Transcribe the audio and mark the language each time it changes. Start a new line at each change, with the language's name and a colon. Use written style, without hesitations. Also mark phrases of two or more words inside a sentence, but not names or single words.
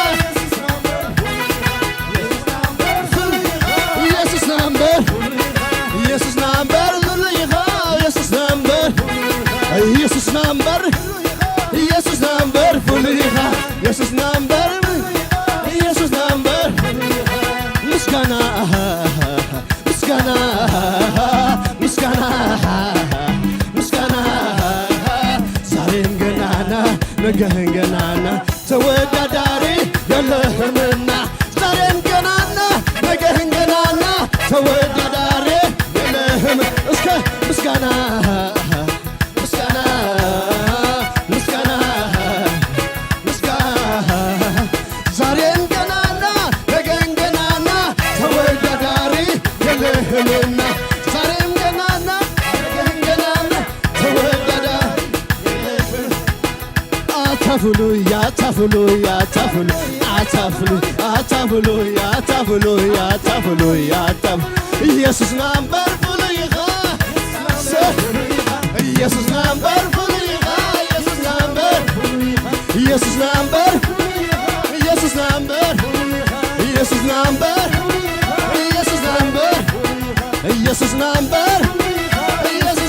Tigrinya: ኢየሱስ ናምበር ኢየሱስ ናምበር ፍሉይኻ ኢየሱስ ናምበር ኢየሱስ ናምበር ኢየሱስ ናምበር ፍሉይኻ ኢየሱስ ናምበር ኢየሱስ
Amharic: ናምበር ምስጋና ምስጋና ምስጋና ምስጋና ዛሬም ገናና ነገህን ገናና ተወዳዳሪ የለህምና ዛሬም ገናና ነገህን ገናና ተወዳዳሪ የለህም እስከ ምስጋና ምስጋና ምስጋና ምስጋና ዛሬም ገናና ነገን ገናና ተወዳዳሪ የለህምና ዛሬም ገናና ነገን ገናና ተወዳዳሪ
Tigrinya: አታፍሉይ አታፍሉይ አታፍሉይ አታፍሉይ አታፍሉይ አታፍሉይ አታፍሉይ አታፍ ኢየሱስ ናምበር ፍሉይኻ ኢየሱስ ናምበር ፍሉይኻ ኢየሱስ ናምበር ኢየሱስ ናምበር ኢየሱስ ናምበር ኢየሱስ ናምበር ኢየሱስ ናምበር ኢየሱስ ናምበር ኢየሱስ